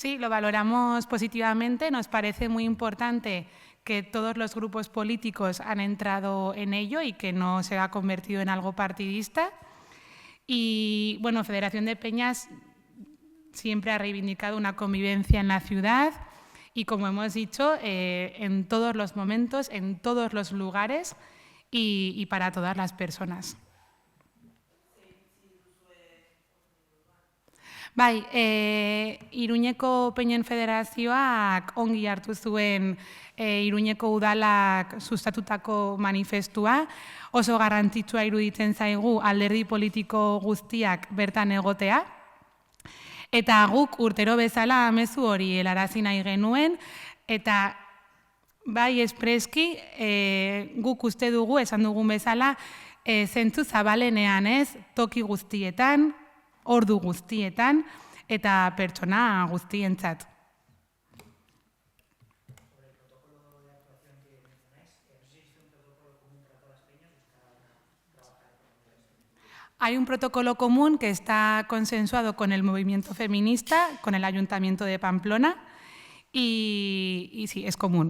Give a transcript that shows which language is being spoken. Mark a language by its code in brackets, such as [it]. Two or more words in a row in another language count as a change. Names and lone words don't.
[es] Sí, lo valoramos positivamente. Nos parece muy importante que todos los grupos políticos han entrado en ello y que no se ha convertido en algo partidista. Y, bueno, Federación de Peñas siempre ha reivindicado una convivencia en la ciudad y, como hemos dicho, en todos los momentos, en todos los lugares y para todas las personas. [eu] Bai, Iruñeko Peñen Federazioak ongi hartu zuen Iruñeko udalak sustatutako manifestua, oso garrantzitsua iruditzen zaigu alderdi politiko guztiak bertan egotea, eta guk urtero bezala mezu hori helarazi nahi genuen, eta bai espreski guk uste dugu, esan dugun bezala, zentzu zabalenean ez, toki guztietan, ordu guztietan eta pertsona guztientzat. [es] Hay un protocolo común que está consensuado con el movimiento feminista, con el Ayuntamiento de Pamplona, y sí, es común.